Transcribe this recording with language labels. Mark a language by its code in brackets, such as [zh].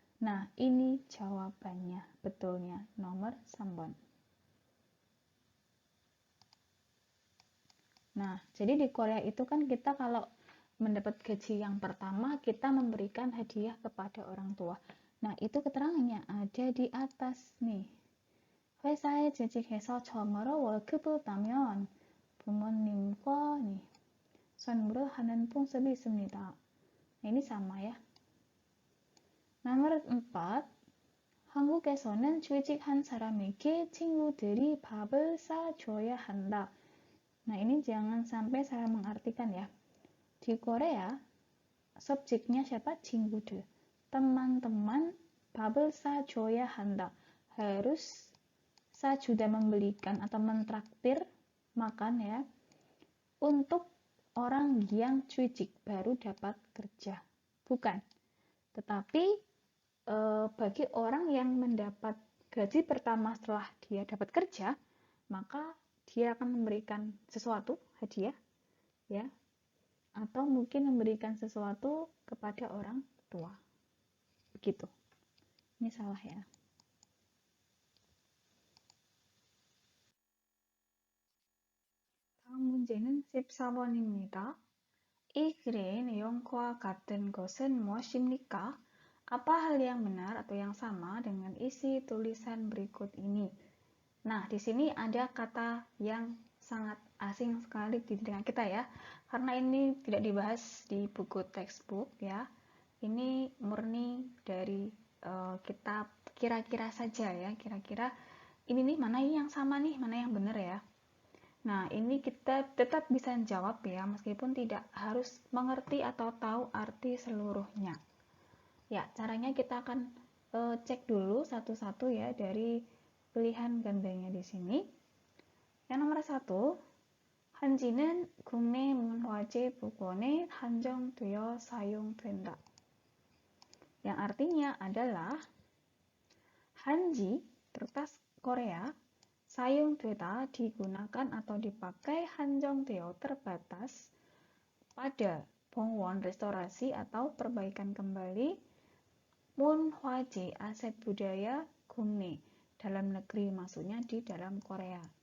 [id] Nah, ini jawabannya, betulnya nomor 3번. Nah, jadi di Korea itu kan kita kalau mendapat gaji yang pertama, kita memberikan hadiah kepada orang tua. Nah, itu keterangannya ada di atas nih. [ko] 회사에 재직해서 처음으로 월급을 따면 부모님과 nih 선물을 하는 풍습이 있습니다. [id] Nah, ini sama ya. [ko] nomor 4, 한국에서는 취직한 사람에게 친구들이 밥을 싸줘야 한다. [id] Nah, ini jangan sampai saya mengartikan ya. Di Korea, subjeknya siapa? 친구들. [ko] Teman-teman, 밥을 싸줘야 한다. [id] Harus sajuda membelikan atau mentraktir makan ya untuk orang yang 취직, baru dapat kerja. Bukan. Tetapi bagi orang yang mendapat gaji pertama setelah dia dapat kerja, maka dia akan memberikan sesuatu, hadiah, ya, atau mungkin memberikan sesuatu kepada orang tua. Begitu. Ini salah ya. [ko] 다음 문제는 14번입니다. 이 글의 내용과 같은 것은 무엇입니까? [id] Apa hal yang benar atau yang sama dengan isi tulisan berikut ini? Nah, di sini ada kata yang sangat asing sekali di telinga kita ya, karena ini tidak dibahas di buku textbook ya. Ini murni dari kita kira-kira saja ya, kira-kira ini nih mana yang sama nih, mana yang benar ya. Nah, ini kita tetap bisa jawab ya, meskipun tidak harus mengerti atau tahu arti seluruhnya. Ya, caranya kita akan cek dulu satu-satu ya dari pilihan gandanya di sini. Yang nomor 1, [ko] 한지는 국내 문화재 복원에 한정되어 사용된다. [id] Yang artinya adalah 한지, kertas Korea, 사용되다, digunakan atau dipakai, 한정되어, terbatas, pada 봉원, restorasi atau perbaikan kembali, 문화재, aset budaya, 국내, dalam negeri, maksudnya di dalam Korea.